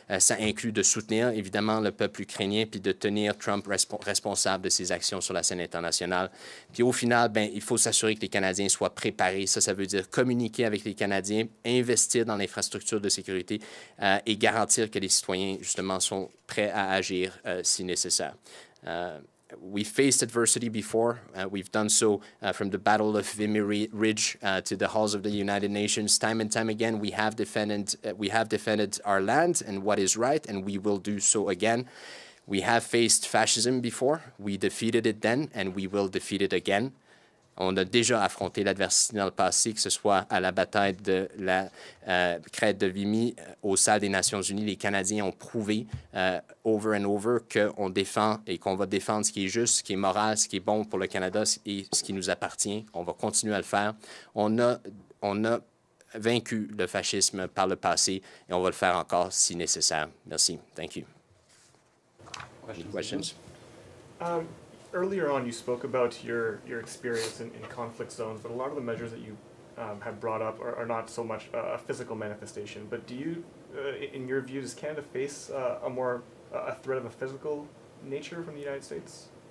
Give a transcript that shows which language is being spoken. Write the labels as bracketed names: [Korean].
[French] Ça inclut de soutenir évidemment le peuple ukrainien puis de tenir Trump responsable de ses actions sur la scène internationale. Puis au final, il faut s'assurer que les Canadiens soient préparés. Ça veut dire communiquer avec les Canadiens, investir dans l'infrastructure de sécurité et garantir que les citoyens, justement, sont prêts à agir si nécessaire. [English] we faced adversity before. We've done so from the Battle of Vimy Ridge to the halls of the United Nations. Time and time again, we have defended our land and what is right, and we will do so again. We have faced fascism before. We defeated it then, and we will defeat it again. [French] On a déjà affronté l'adversité dans le passé, que ce soit à la bataille de la crête de Vimy, aux salles des Nations Unies. Les Canadiens ont prouvé [English] over and over [French] qu'on défend et qu'on va défendre ce qui est juste, ce qui est moral, ce qui est bon pour le Canada et ce qui nous appartient. On va continuer à le faire. On a vaincu le fascisme par le passé et on va le faire encore si nécessaire. Merci. [English] Thank you. Questions? Earlier on, you spoke about your experience in conflict zones, but a lot of the measures that you have brought up are not so much a physical manifestation. But do you, in your view, does Canada face a threat of a physical nature from the United States?